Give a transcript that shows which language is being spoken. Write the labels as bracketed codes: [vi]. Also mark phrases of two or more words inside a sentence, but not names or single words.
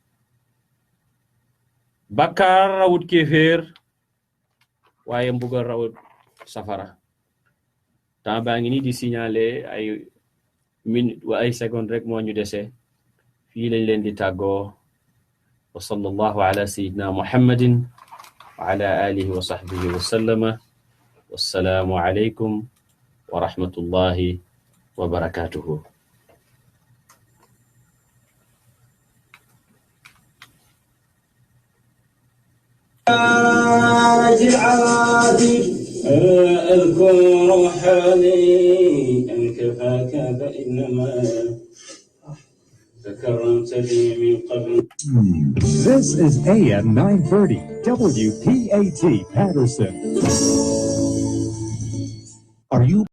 [wo] bakkaar rawut kéeféer waaye mbugal rawut safara temps baa ngi ni di signaler ay minute wa ay seconde rek moo ñu dese fii lañ leen di tàggoo [ar] وصلى الله على سيدنا محمد وعلى آله وصحبه وسلم والسلام عليكم ورحمة الله وبركاته أذكر حالي أن كفاك فإنما تكرمت لي من قبل. [en] This is AM 930 WPAT Patterson. Are you